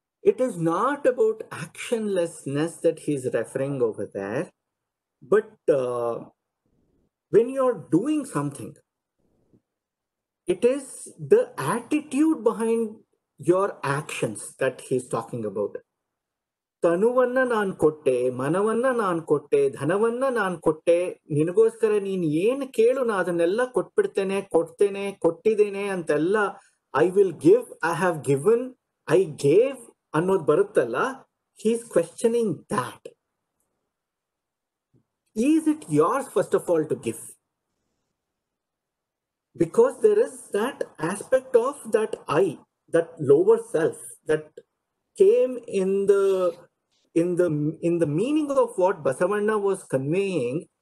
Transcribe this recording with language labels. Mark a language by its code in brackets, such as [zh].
[en] It is not about actionlessness that he's referring over there. But when you're doing something, it is the attitude behind your actions that he's talking about. [kn] ತನುವನ್ನ ನಾನ್ ಕೊಟ್ಟೆ, ಮನವನ್ನ ನಾನ್ ಕೊಟ್ಟೆ, ಧನವನ್ನ ನಾನ್ ಕೊಟ್ಟೆ, ನಿನಗೋಸ್ಕರ ನೀನ್ ಏನ್ ಕೇಳು ನಾ ಅದನ್ನೆಲ್ಲ ಕೊಟ್ಬಿಡ್ತೇನೆ, ಕೊಟ್ಟಿದ್ದೇನೆ ಅಂತೆಲ್ಲ, [en] I will give, I have given, I gave [kn] ಅನ್ನೋದು ಬರುತ್ತಲ್ಲ, [en] he's questioning that. Is it yours, first of all, to give? Because there is that aspect of that I, that lower self, that came in the meaning of what Basavanna was conveying.